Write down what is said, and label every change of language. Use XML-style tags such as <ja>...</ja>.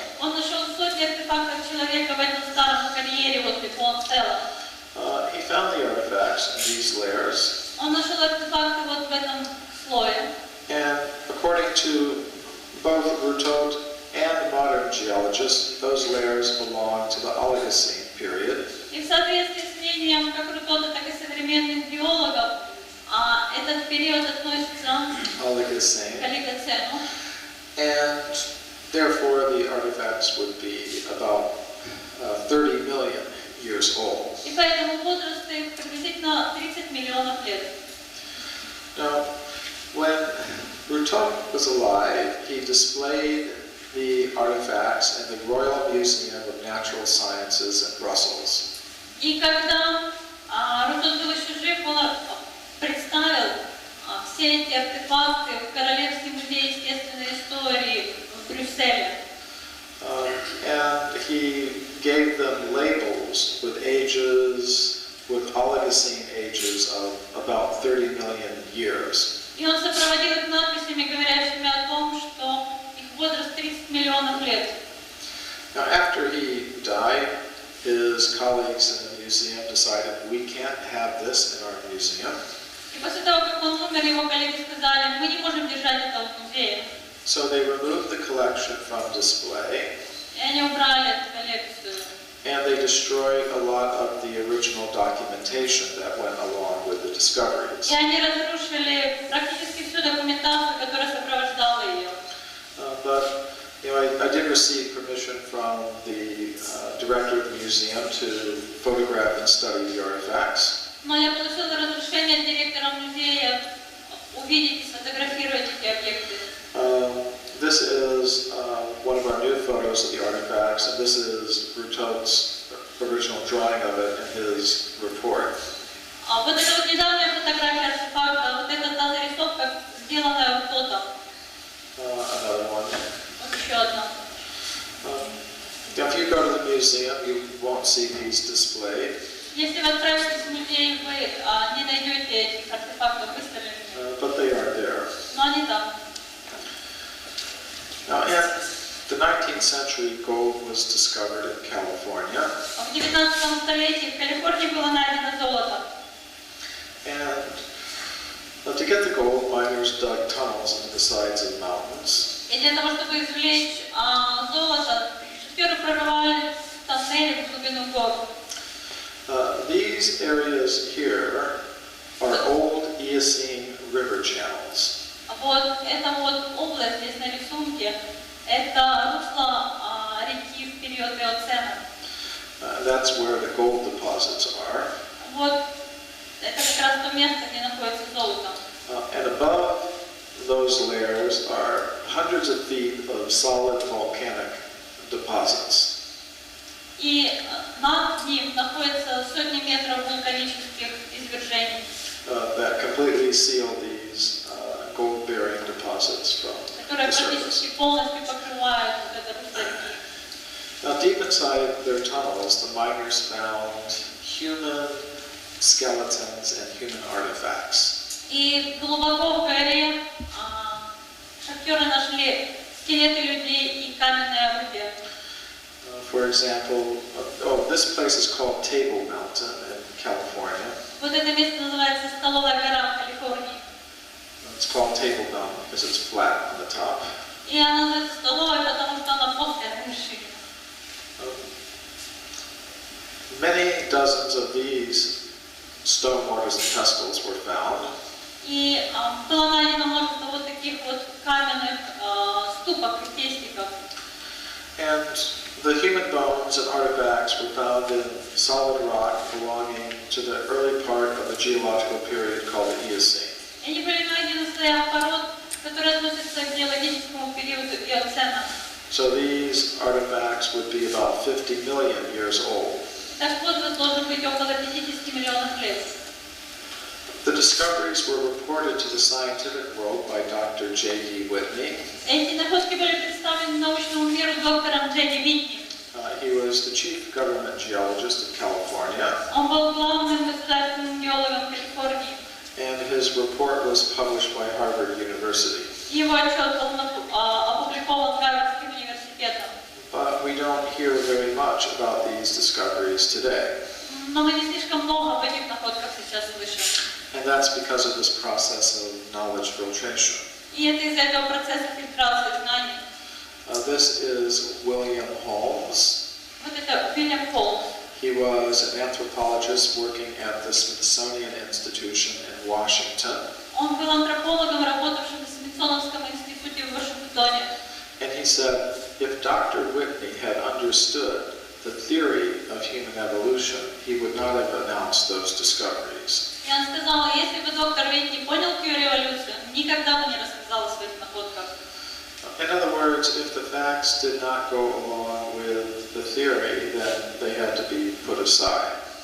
<ru>Он нашел сотни артефактов человека в этом старом карьере возле Бонцела.</ru> <en>He found the artifacts in these layers.</en> <ru>Он нашел артефакты вот в этом слое.</ru> <en>And according to both Rutot and modern geologists, those layers belong to the Oligocene period.</en> <ru>И в соответствии с мнением как Рутота, так и современных геологов, этот период относится к Олигоцену.</ru> <en>And therefore the artifacts would be about 30 million years old.</en> <ru>И поэтому возраст их приблизительно 30 миллионов лет.</ru> <en>Now, when Rutot was alive, he displayed the artifacts in the Royal Museum of Natural Sciences in Brussels.</en> <ru>И когда Рутот был еще жив, он представил все эти артефакты в Королевский музей естественной истории в Брюсселе.</ru> <en>And he gave them labels with ages, with Oligocene ages of about 30 million years.</en> <ru>И он сопроводил их надписями, говорящими о том, что их возраст 30 миллионов лет.</ru> <en>Now, after he died, his colleagues in the museum decided we can't have this in our museum.</en> <ru>И после того, как он умер, его коллеги сказали, мы не можем держать это в музее.</ru> <en>So they removed the collection from display.</en> <ru>И они убрали эту коллекцию.</ru> <en>And they destroyed a lot of the original documentation that went along with the discoveries.</en> <ru>И они разрушили практически всю документацию, которая сопровождала ее.</ru> <en>But I did receive permission from the director of the museum to photograph and study the artifacts.</en> <ru>Но я получила разрешение от директора музея увидеть и сфотографировать эти объекты.</ru> <en>This is one of our new photos of the artifacts, and this is Rutot's original drawing of it in his report.</en> <ru>Вот это вот недавняя фотография артефакта, вот это та зарисовка, сделанная Рутотом.</ru> <en>Another one.</en> <ru>Вот еще одна.</ru> <en>If you go to the museum, you won't see these displayed.</en> <ru>Если вы отправитесь в музей, вы не найдете этих артефактов выставленными.</ru> <en>But they are there.</en> <ru>Но они там.</ru> <en>Now, in the 19th century, gold was discovered in California.</en> <ru>В 19 столетии в Калифорнии было найдено золото.</ru> <en>And to get the gold, miners dug tunnels into the sides of mountains.</en> <ru>И для того, чтобы извлечь золото, шахтеры прорывали тоннели в глубину гор.</ru> <en>These areas here are old Eocene river channels.</en> <ru>Вот эта вот область здесь на рисунке, это русло реки в период Эоцена.</ru> <en>That's where the gold deposits are.</en> <ru>Вот это как раз то место, где находится золото.</ru> <en>And above those those layers are hundreds of feet of solid volcanic deposits.</en> <ru>И над ним находятся сотни метров вулканических извержений,</ru> <en>that completely seal these gold-bearing deposits from</en> <ru>которые</ru> <en>the surface.</en> <ru>практически полностью покрывают вот это русло реки.</ru> <en>Now, deep inside their tunnels, the miners found human skeletons and human artifacts.</en> <ru>И глубоко в горе шахтеры нашли скелеты людей и каменные орудия.</ru> <en>For example, this place is called Table Mountain in California.</en> <ru>Вот это место называется Столовая гора в Калифорнии.</ru> <en>It's called Table Mountain because it's flat on the top.</en> <ru>И она называется Столовой, потому что она плоская на вершине.</ru> <en>Many dozens of these stone mortars and pestles were found.</en> <ru>И было найдено множество вот таких вот каменных ступок и пестиков.</ru> <en>And the human bones and artifacts were found in solid rock belonging to the early part of the geological period called the Eocene.</en> <ru>И они были найдены в слоях пород, которые относятся к геологическому периоду Иоцена.</ru> <en>So these artifacts would be about 50 million years old.</en> <ru>Так возраст должен быть около 50 миллионов лет.</ru> <en>The discoveries were reported to the scientific world by Dr. J.D. Whitney.</en> <ru>Эти находки были представлены научному миру доктором Джеди Витни.</ru> <en>He was the chief government geologist of California.</en> <ru>Он был главным государственным геологом Калифорнии.</ru> <en>And his report was published by Harvard University.</en> <ru>Его отчет был опубликован Гарвардским университетом.</ru> <en>But we don't hear very much about these discoveries today.</en> <ru>Но мы не слишком много об этих находках сейчас слышим.</ru> <en>And that's because of this process of knowledge filtration.</en> <ru>И это из-за этого процесса фильтрации знаний.</ru> <en>This is William Holmes.</en> <ru>Вот это Уильям Холмс.</ru> <en>He was an anthropologist working at the Smithsonian Institution in Washington.</en> <ru>Он был антропологом, работавшим в Смитсоновском институте в Вашингтоне.</ru> <en>And he said, if Dr. Whitney had understood the theory of human evolution, he would not have announced those discoveries.</en> <ru>И он сказал, если бы доктор Витни понял теорию эволюции, он никогда бы не рассказал о своих находках.</ru> <en>In other words, if the facts did not go along with the theory, then they had to be put aside.</en>